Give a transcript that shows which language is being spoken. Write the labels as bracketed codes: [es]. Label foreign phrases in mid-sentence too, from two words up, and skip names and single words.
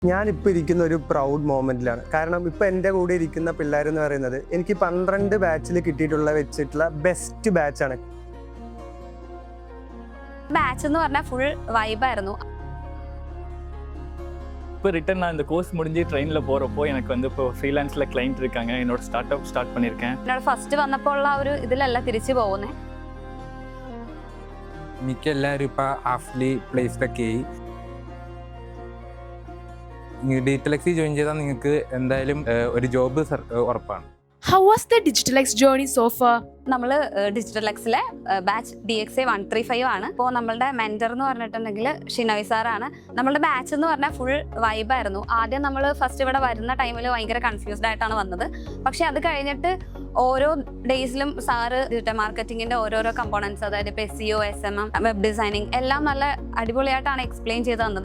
[ml] ഞാനിപ്പോൾ ഇരിക്കുന്ന ഒരു [en] proud moment. [ml] കാരണം ഇപ്പോൾ എൻ്റെ കൂടെ ഇരിക്കുന്ന പിള്ളേരെന്ന് പറയുന്നത് എനിക്ക് 12 ബാച്ചിൽ വെച്ചിട്ടുള്ള [en] best batch. [ml] ബാച്ച് എന്ന് പറഞ്ഞാൽ [en] full vibe. [ta] இப்போ ரிட்டன் நான் இந்த கோர்ஸ் முடிஞ்சு ட்ரெயினில் போகிறப்போ எனக்கு வந்து இப்போ [en] freelance client [ta] இருக்காங்க. என்னோட ஸ்டார்ட் பண்ணியிருக்கேன். [ml] എന്നോട് ഫസ്റ്റ് വന്നപ്പോൾ ഉള്ള ഒരു ഇതിലല്ല തിരിച്ചു പോകുന്നത്. മിക്ക എല്ലാവരും ഇപ്പോൾ [en] halfly placed [ml] ആയി. DigitalX ജോയിൻ ചെയ്താൽ നിങ്ങൾക്ക് എന്തായാലും ഒരു ജോബ് ഉറപ്പാണ്. [en] How was the DigitalX journey so far? [ml] നമ്മൾ DigitalXലെ ബാച്ച് DXA 135 ആണ്. ഇപ്പോൾ നമ്മളുടെ മെൻറ്റർ എന്ന് പറഞ്ഞിട്ടുണ്ടെങ്കിൽ ഷിനോയ് സാറാണ്. നമ്മളുടെ ബാച്ച് എന്ന് പറഞ്ഞാൽ [en] full vibe. [ml] ആദ്യം നമ്മൾ ഫസ്റ്റ് ഇവിടെ വരുന്ന ടൈമിൽ ഭയങ്കര കൺഫ്യൂസ്ഡ് ആയിട്ടാണ് വന്നത്. പക്ഷേ അത് കഴിഞ്ഞിട്ട് ഓരോ ഡേയ്സിലും സാറ് [en] digital marketing [ml] ഓരോരോ കമ്പോണൻസ്, അതായത് ഇപ്പോൾ SEO, SMM, [en] web designing [ml] എല്ലാം നല്ല അടിപൊളിയായിട്ടാണ് എക്സ്പ്ലെയിൻ ചെയ്ത് തന്നത്.